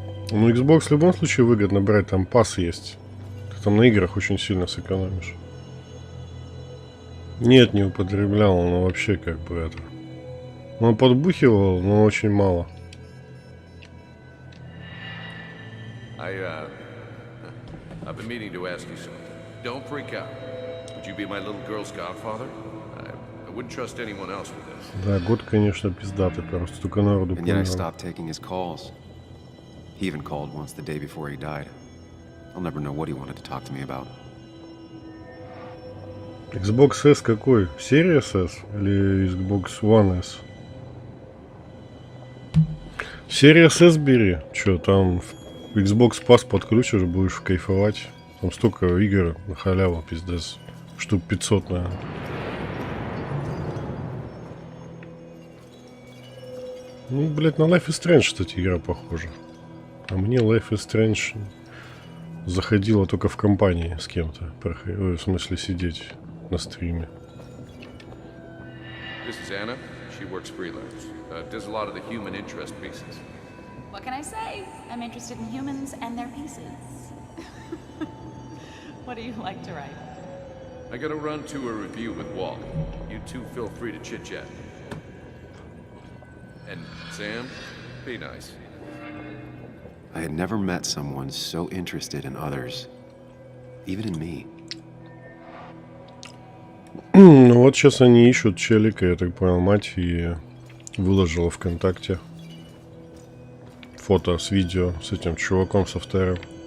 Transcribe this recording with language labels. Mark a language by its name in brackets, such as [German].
[Russian] Ну, Xbox в любом случае выгодно брать, там пас есть. Ты там на играх очень сильно сэкономишь. Нет, не употреблял, но вообще как бы это. Он подбухивал, но очень мало. [English] I've been meaning to ask you something. Don't freak out. Would you be my little girl's godfather? I wouldn't trust anyone else with this. [Russian] Да, год, конечно, пиздатый, просто столько народу [English] And yet I stopped taking his calls. He even called once the day before he died. I'll never know what he wanted to talk to me about. [Russian] Xbox S какой? Series S или Xbox One S? Series S бери. Че, там Xbox Pass подключишь, будешь кайфовать. Там столько игр на халяву, пиздец. Штук 500, наверное. Ну, блядь, на Life is Strange, кстати, игра похожа. А мне Life is Strange заходила только в компании с кем-то. В смысле, сидеть на стриме. [English] This is Anna. She works freelance. Does a lot of the human interest pieces. What can I say? I'm interested in humans and their pieces. What do you like to write? I gotta run to a review with Walt. You two feel free to chit-chat. And Sam, be nice. I had never met someone so interested in others, even in me. [Russian] Ну вот сейчас они ищут челика, я так понял, мать и выложила ВКонтакте фото с видео с этим чуваком со вторым.